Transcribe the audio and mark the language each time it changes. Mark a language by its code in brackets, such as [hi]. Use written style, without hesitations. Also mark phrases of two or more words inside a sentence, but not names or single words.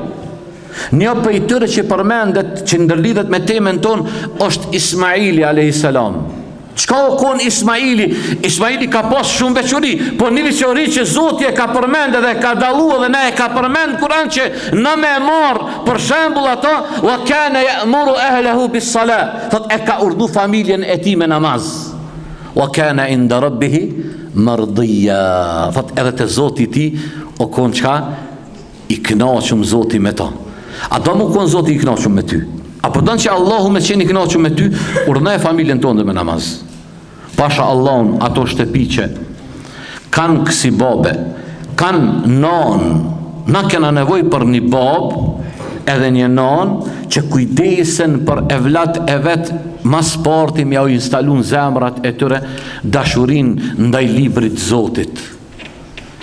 [sq] Një prej tyre që përmendet, që ndërlidhet me temën tonë, është Ismaili [ar] عليه السلام. [sq] Çka u kon Ismaili? Ismaili ka pas shumë veçori, po një veçori që Zoti e ka përmendë dhe ka dalluar dhe na e ka përmend Kur'an që na më marr për shembull ato [ar] وكان يأمر أهله بالصلاة. [sq] Thot e ka urdhë familjen e tij me namaz. [ar] وكان عند ربه مرضيا. [sq] Thot edhe te Zoti i tij o kon çka i kënaqur Zoti me to. A do më kon Zoti i kënaqur me ty? Apo don që Allahu me qeni kënaqur me ty, urdhënoj familjen tonë me namaz. Pasha Allahun ato shtëpi që kanë kësi babe, kanë nanë, na kena nevoj për një babë edhe një nanë që kujdesen për evlat e vetë mas parti mja u instalun zemrat e tyre dashurin ndaj librit Zotit.